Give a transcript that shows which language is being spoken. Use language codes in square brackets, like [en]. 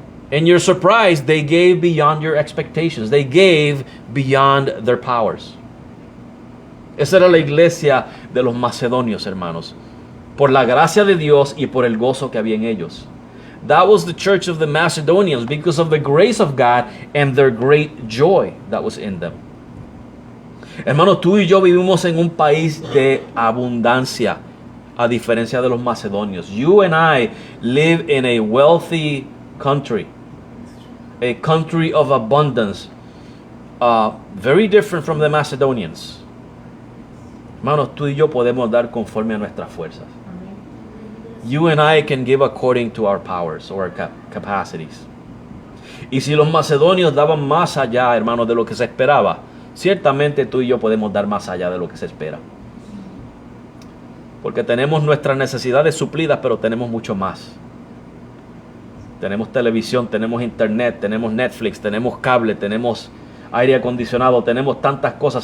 [en] And you're surprised they gave beyond your expectations. They gave beyond their powers. [es] Esa era la iglesia de los macedonios, hermanos, por la gracia de Dios y por el gozo que había en ellos. [en] That was the church of the Macedonians because of the grace of God and their great joy that was in them. [es] Hermanos, tú y yo vivimos en un país de abundancia, a diferencia de los macedonios. [en] You and I live in a wealthy country, a country of abundance, very different from the Macedonians. [es] Hermanos, tú y yo podemos dar conforme a nuestras fuerzas. [en] You and I can give according to our powers or our capacities. [es] Y si los macedonios daban más allá, hermanos, de lo que se esperaba, ciertamente tú y yo podemos dar más allá de lo que se espera. Porque tenemos nuestras necesidades suplidas, pero tenemos mucho más. Tenemos televisión, tenemos internet, tenemos Netflix, tenemos cable, tenemos aire acondicionado, tenemos tantas cosas.